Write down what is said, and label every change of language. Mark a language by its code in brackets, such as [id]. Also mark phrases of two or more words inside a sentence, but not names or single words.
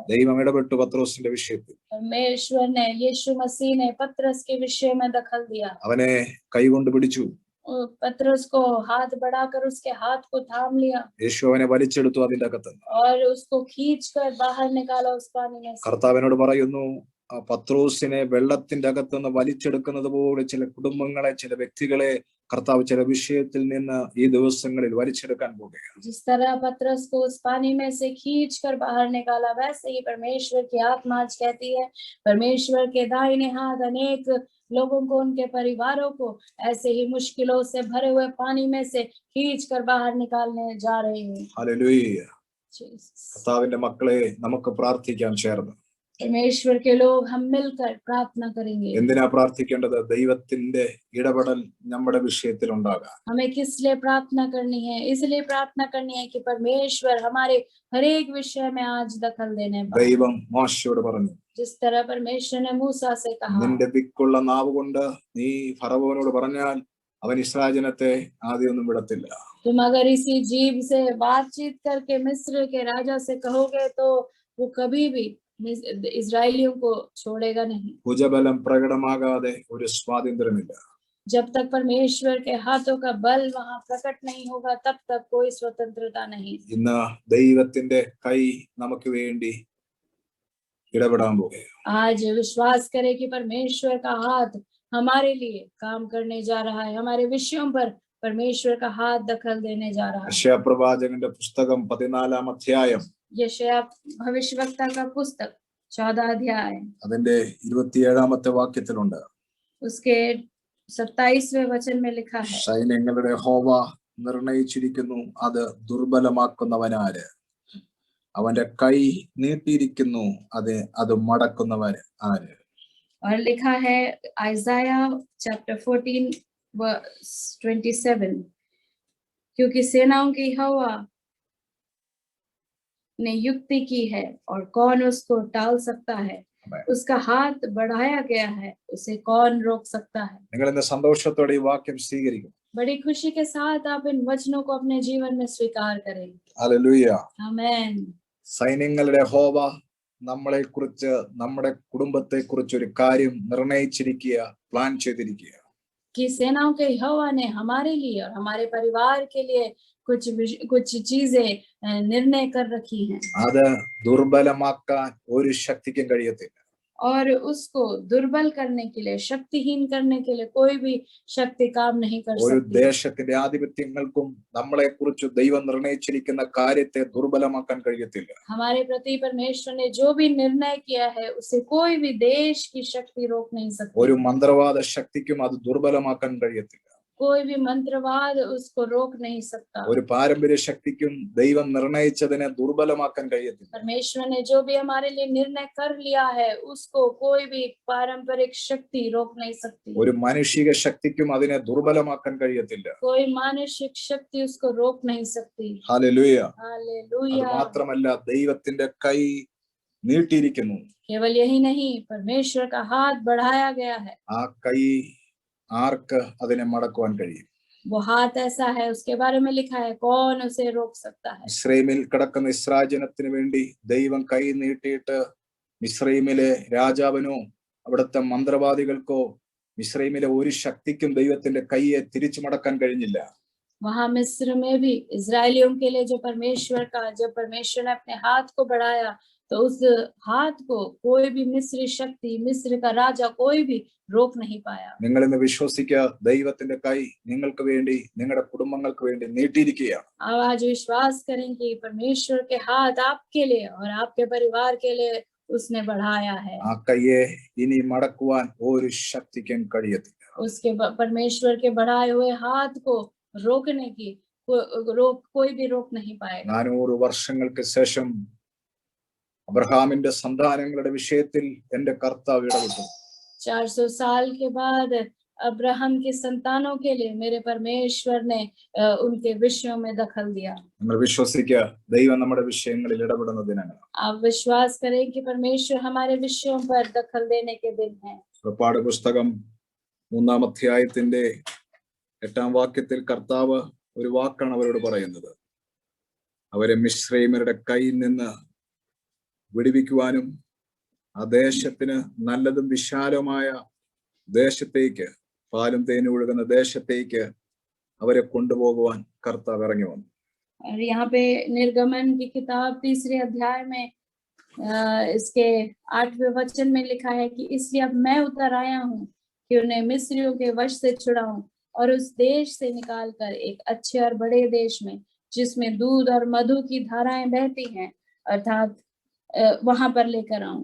[ml] ദൈവം ഇടപെട്ടു പത്രോസിന്റെ വിഷയത്തിൽ. [hi] परमेश्वर ने, यीशु मसीह ने पतरस के विषय में दखल दिया. [ml] അവനെ കൈകൊണ്ട് പിടിച്ചു. [hi] पतरस को हाथ बढ़ाकर उसके हाथ को थाम लिया [ml] യേശു അവനെ വലിച്ചെടുത്തു അതിന്റെ അകത്ത്. [hi] और उसको खींचकर बाहर निकाला उस पानी में से। [ml] കർത്താവിനോട് പറയുന്നു, പത്രോസിനെ വെള്ളത്തിന്റെ അകത്തുനിന്ന് വലിച്ചെടുക്കുന്നത് പോലെ ചില കുടുംബങ്ങളെ, ചില വ്യക്തികളെ കർത്താവ് ചില വിഷയത്തിൽ നിന്ന് ഈ ദിവസങ്ങളിൽ വലിച്ചെടുക്കാൻ പോകുകയാണ്. [hi] जिस तरह पतरस को उस पानी में से खींचकर बाहर निकाला, वैसे ही परमेश्वर की आत्मा आज कहती है, परमेश्वर के दाहिने हाथ अनेक लोगों को, उनके परिवारों को ऐसे ही मुश्किलों से भरे हुए पानी में से खींचकर बाहर निकालने जा रहे हैं। [ml] ഹല്ലേലൂയ. കർത്താവിന്റെ മക്കളെ, നമുക്ക് പ്രാർത്ഥിക്കാം ചേർന്ന്. [hi] परमेश्वर के लोग हम मिलकर प्रार्थना करेंगे। [ml] എന്തിനാ പ്രാർത്ഥിക്കേണ്ടത്? ദൈവത്തിന്റെ ഇടപെടൽ നമ്മുടെ വിഷയത്തിൽ ഉണ്ടാകാം. [hi] हमें किस लिए प्रार्थना करनी है? इसलिए प्रार्थना करनी है कि परमेश्वर हमारे हर एक विषय में आज दखल देने पाए। [ml] ദൈവം മോശയോട് പറഞ്ഞു, [hi] जिस तरह परमेश्वर ने मूसा से कहा, [ml] നിന്റെ വിക്കുള്ള നാവ് കൊണ്ട് നീ ഫറവോനോട് പറഞ്ഞാൽ അവൻ ഇസ്രായേൽ ജനത്തെ ആദ്യമൊന്നും വിടത്തില്ല. [hi] तुम अगर इसी जीभ से बातचीत करके मिस्र के राजा से कहोगे तो वो कभी भी इजरायलियों को छोड़ेगा नहीं। [ml] ഭുജബലം പ്രകടമാകാതെ ഒരു സ്വാതന്ത്ര്യമില്ല. [hi] जब तक परमेश्वर के हाथों का बल वहां प्रकट नहीं होगा, तब तक कोई स्वतंत्रता नहीं। [ml] ഇന്ന് ദൈവത്തിന്റെ കൈ നമുക്ക് വേണ്ടി ഇടപെടാൻ പോകുകയാണ്. [hi] आज विश्वास करें कि परमेश्वर का हाथ हमारे लिए काम करने जा रहा है, हमारे विषयों पर परमेश्वर का हाथ दखल देने जा रहा है। [ml] യെശയ്യാ പ്രവാചകന്റെ പുസ്തകം 14-ാം അധ്യായം [hi] यशायाह भविष्यवक्ता का पुस्तक 14 अध्याय [ml] അതിന്റെ 27-ാമത്തെ വാക്യത്തിലുണ്ട്, [hi] उसके 27वें वचन में लिखा है, [ml] സൈന്യങ്ങളുടെ യഹോവ നിർണയിച്ചിരിക്കുന്നു, അത് ദുർബലമാക്കുന്നവനാര്? അവന്റെ കൈ നീട്ടിയിരിക്കുന്നു, അത് മടക്കുന്നവൻ ആര്? [hi] और लिखा है आइज़ाया चैप्टर 14 वर्स 27, क्योंकि सेनाओं की यहोवा ने युक्ति की है और कौन उसको टाल सकता है? उसका हाथ बढ़ाया गया है, उसे कौन रोक सकता है? [ml] നിങ്ങൾ ഇന്ന് സന്തോഷത്തോടെ ഈ വാക്യം സ്വീകരിക്കും. [hi] बड़ी खुशी के साथ आप इन वचनों को अपने जीवन में स्वीकार करें। [ml] ഹല്ലേലൂയ. [hi] आमीन। [ml] സൈന്യങ്ങളുടെ യഹോവ നമ്മളെ കുറിച്ച്, നമ്മുടെ കുടുംബത്തെ കുറിച്ച് ഒരു കാര്യം നിർണയിച്ചിരിക്കുക, പ്ലാൻ ചെയ്തിരിക്കുക. [hi] कि सेनाओं के यहोवा ने हमारे लिए और हमारे परिवार के लिए कुछ चीजें निर्णय कर रखी हैं, [ml] അത് ദുർബലമാക്കാൻ ഒരു ശക്തിക്കും കഴിയത്തില്ല. [hi] और उसको दुर्बल करने के लिए, शक्तिहीन करने के लिए कोई भी शक्ति काम नहीं कर [ml] ഒരു [hi] सकती। [ml] ദേശത്തിന്റെ ആധിപത്യങ്ങൾക്കും നമ്മളെ കുറിച്ച് ദൈവം നിർണയിച്ചിരിക്കുന്ന കാര്യത്തെ ദുർബലമാക്കാൻ കഴിയത്തില്ല. [hi] हमारे प्रति परमेश्वर ने जो भी निर्णय किया है, उसे कोई भी देश की शक्ति रोक नहीं सकती। [ml] ഒരു മന്ത്രവാദ ശക്തിക്കും അത് ദുർബലമാക്കാൻ കഴിയത്തില്ല. [hi] कोई भी मंत्रवाद उसको रोक नहीं सकता। [ml] ഒരു പാരമ്പര്യ ശക്തിക്കും ദൈവം നിർണയിച്ചതിനെ ദുർബലമാക്കാൻ കഴിയത്തില്ല. [hi] परमेश्वर ने जो भी हमारे लिए निर्णय कर लिया है, उसको कोई भी पारंपरिक शक्ति रोक नहीं सकती। [ml] ഒരു മാനുഷിക ശക്തിക്കും അതിനെ ദുർബലമാക്കാൻ കഴിയത്തില്ല. [hi] कोई मानसिक शक्ति उसको रोक नहीं सकती। [ml] ഹല്ലേലൂയ. അത് [hi] हालेलुया। [ml] മാത്രമല്ല, ദൈവത്തിന്റെ കൈ നീട്ടിയിരിക്കുന്നു. [hi] केवल यही नहीं, परमेश्वर का हाथ बढ़ाया गया है। [ml] ആ കൈ ആർക്ക് അതിനെ മടക്കുവാൻ കഴിയും? [hi] वो हाथ ऐसा है, उसके बारे में लिखा है, कौन उसे रोक सकता है? [ml] മിസ്രൈമിൽ കിടക്കുന്ന ഇസ്രായേൽ ജനത്തിന് വേണ്ടി ദൈവം കൈ നീട്ടിയിട്ട് മിസ്രൈമിലെ രാജാവിനോ അവിടുത്തെ മന്ത്രവാദികൾക്കോ മിസ്രൈമിലെ ഒരു ശക്തിക്കും ദൈവത്തിന്റെ കൈയെ തിരിച്ചു മടക്കാൻ കഴിഞ്ഞില്ല. [hi] वहां मिस्र में भी इजरायलियों के लिए जब परमेश्वर ने अपने हाथ को बढ़ाया, तो उस हाथ को कोई भी मिस्री शक्ति, मिस्र का राजा कोई भी रोक नहीं पाया। [ml] നിങ്ങൾ ഇന്ന് വിശ്വസിക്കുക, ദൈവത്തിന്റെ കൈ നിങ്ങൾക്ക് വേണ്ടി, നിങ്ങളുടെ കുടുംബങ്ങൾക്ക് വേണ്ടി നീട്ടിയിരിക്കുകയാണ്. [hi] अब आज विश्वास करें कि परमेश्वर के हाथ आपके लिए और आपके परिवार के लिए उसने बढ़ाया है। [ml] ആ കൈയെ ഇനി മടക്കുവാൻ ഒരു ശക്തിക്കും കഴിയത്തില്ല. [hi] उसके परमेश्वर के बढ़ाए हुए हाथ को रोकने की कोई भी रोक नहीं पाएगा। [ml] 400 വർഷങ്ങൾക്ക് ശേഷം അബ്രഹാമിന്റെ സന്താനങ്ങളുടെ വിഷയത്തിൽ എന്റെ കർത്താവ് ഇടപെട്ടു. [hi] 400 साल के बाद अब्राहम के संतानों के लिए मेरे परमेश्वर ने उनके विषयों में दखल दिया। [ml] നമ്മൾ വിശ്വസിക്കുക, ദൈവം നമ്മുടെ വിഷയങ്ങളിൽ ഇടപെടുന്ന ദിനങ്ങൾ. [hi] आप विश्वास करें कि परमेश्वर हमारे विषयों पर दखल देने के दिन है। [ml] പുറപ്പാട് പുസ്തകം 3-ാം അധ്യായത്തിന്റെ 8-ാം വാക്യത്തിൽ കർത്താവ് ഒരു വാക്കാണ് അവരോട് പറയുന്നത്. അവരെ മിസ്രൈമ്യരുടെ കയ്യിൽ നിന്ന് വിടുവിക്കുവാനും ആ ദേശത്തിന് നല്ലതും വിശാലമായ ദേശത്തേക്ക്, പാലും തേനും ഒഴുകുന്ന ദേശത്തേക്ക് അവരെ കൊണ്ടുപോകുവാൻ കർത്താവ് ഇറങ്ങി വന്നു. [hi] और यहाँ पे निर्गमन की किताब 3 अध्याय में इसके 8वें वचन में लिखा है कि इसलिए अब मैं उतर आया हूँ कि उन्हें मिस्रियों के वश से छुड़ाऊं और उस देश से निकाल कर एक अच्छे और बड़े देश में जिसमें दूध और मधु की धाराएं बहती हैं अर्थात वहां पर लेकर आऊं.